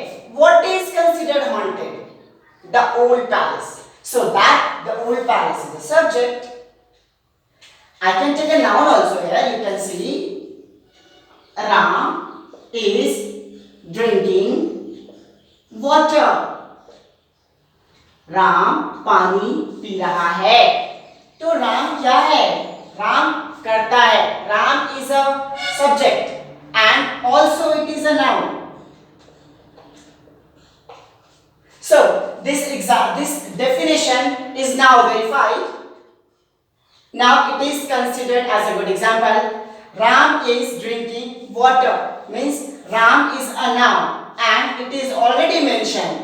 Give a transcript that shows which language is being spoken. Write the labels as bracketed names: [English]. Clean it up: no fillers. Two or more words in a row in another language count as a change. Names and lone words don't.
[English] What is considered haunted? The old palace. So that the old palace is the subject. I can take a noun also here. You can see Ram is drinking water. [Hindi] राम पानी पी रहा है. तो राम क्या है? राम करता है. [English] राम is a subject and also it is a noun. So this definition is now verified. Now it is considered as a good example. Ram is drinking water means Ram is a noun, and it is already mentioned.